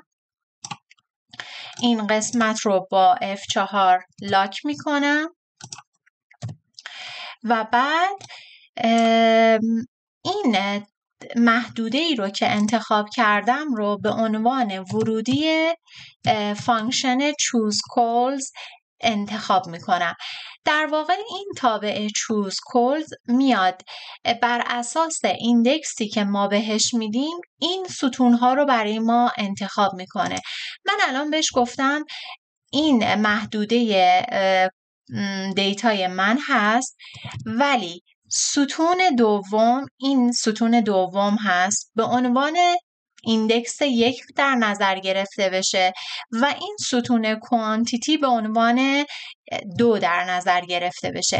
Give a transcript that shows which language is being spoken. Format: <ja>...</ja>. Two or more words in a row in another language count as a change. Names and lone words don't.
<fa>این قسمت رو با F4 لاک میکنم و بعد این محدوده ای رو که انتخاب کردم رو به عنوان ورودی فانکشن</fa> <en>choose calls</en> <fa>انتخاب میکنم. در واقع این تابع</fa> <en>choose calls</en> <fa>میاد بر اساس ایندکسی که ما بهش میدیم این ستونها رو برای ما انتخاب میکنه. من الان بهش گفتم این محدوده دیتای من هست، ولی ستون دوم این ستون دوم هست به عنوان ایندکس 1 در نظر گرفته بشه و این ستون کوانتیتی به عنوان 2 در نظر گرفته بشه.</fa>